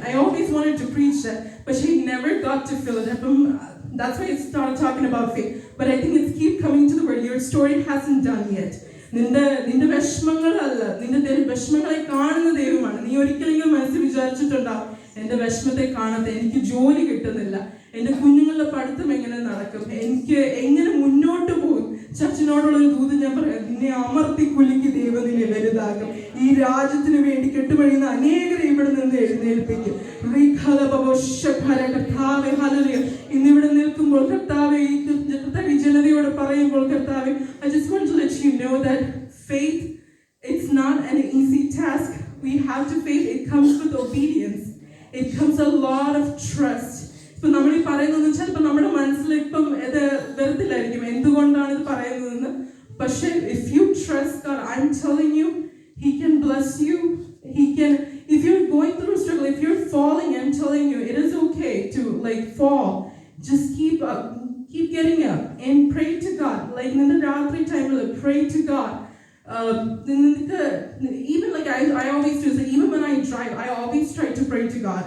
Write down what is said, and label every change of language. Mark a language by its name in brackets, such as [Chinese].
[English] I always wanted to preach that, but she never got to fill it up. That's why I started talking about faith. But I think it's keep coming to the word, your story hasn't done yet. [Malayalam] നിന്റെ വിഷമങ്ങളല്ല, നിന്റെ വിഷമങ്ങളെ കാണുന്ന ദൈവമാണ്. നീ ഒരിക്കലെങ്കിലും മനസ്സിൽ വിചാരിച്ചിട്ടുണ്ടാവും, എന്റെ വിഷമത്തെ കാണാത്ത, എനിക്ക് ജോലി കിട്ടുന്നില്ല, എന്റെ കുഞ്ഞുങ്ങളുടെ പഠിത്തം എങ്ങനെ നടക്കും, എനിക്ക് എങ്ങനെ മുന്നോട്ട് പോകും. ചർച്ചിനോടുള്ളൊരു ദൂത് ഞാൻ പറയാം, നിന്നെ അമർത്തി കുലുക്കി ദൈവം നിന്നെ വലുതാക്കും. ഈ രാജ്യത്തിന് വേണ്ടി കെട്ടുപണിയുന്ന അനേകരെ ഇവിടെ നിന്ന് എഴുന്നേൽപ്പിക്കും. ഇന്നിവിടെ നിൽക്കുമ്പോൾ കർത്താവെ, ഈ ജനതയോട് പറയുമ്പോൾ കർത്താവെ, [English] I just want to let you know that faith, it's not an easy task. We have to faith. It comes with obedience. It comes a lot of trust. [Malayalam] ഇപ്പൊ നമ്മൾ ഈ പറയുന്നത് ചിലപ്പോൾ നമ്മുടെ മനസ്സിൽ ഇപ്പം ഇത് വരത്തില്ലായിരിക്കും, എന്തുകൊണ്ടാണ് ഇത് പറയുന്നതെന്ന്. [English] പക്ഷെ if you trust God, I'm telling you, He can bless you. He can, if you're going through a struggle, if you're falling, I'm telling you, it is okay to fall. Just keep getting up and pray to God. Like in the Ratri time, pray to God. Even like I always do, like even when I drive, I always try to pray to God.